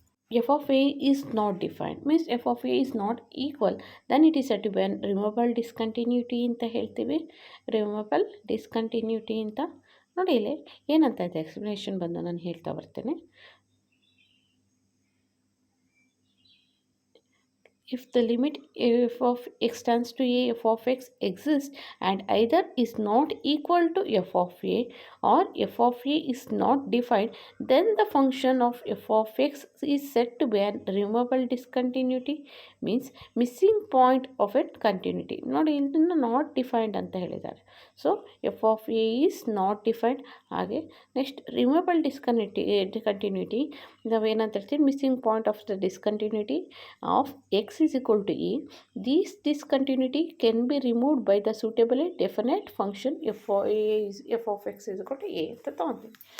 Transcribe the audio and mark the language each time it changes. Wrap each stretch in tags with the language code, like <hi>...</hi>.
<en>f of a is not defined, means f of a is not equal, then it is said to be an removable discontinuity</en> <kn>ಅಂತ ಹೇಳ್ತೀವಿ. Removable discontinuity ಅಂತ ನೋಡಿ ಇಲ್ಲಿ ಏನಂತ ಇದೆ explanation ಬಂದು ನಾನು ಹೇಳ್ತಾ ಬರ್ತೇನೆ.</kn> <en>If the limit f of x tends to a f of x exists and either is not equal to f of a or f of a is not defined, then the function of f of x is said to be a removable discontinuity, means missing point of its continuity.</en> <kn>ನೋಡಿ ಇದನ್ನು</kn> <en>not defined</en> <kn>ಅಂತ ಹೇಳಿದ್ದಾರೆ.</kn> <en>So f of a is not defined. ಹಾಗೆ next removable discontinuity</en> <kn>ನಾವೇನಂತ ಹೇಳ್ತೀವಿ,</kn> <en>Missing point of the discontinuity of x is equal to a. This discontinuity can be removed by the suitably definite function f of x is equal to a</en> <kn>ಅಂತ ತೊಗೊತೀವಿ.</kn>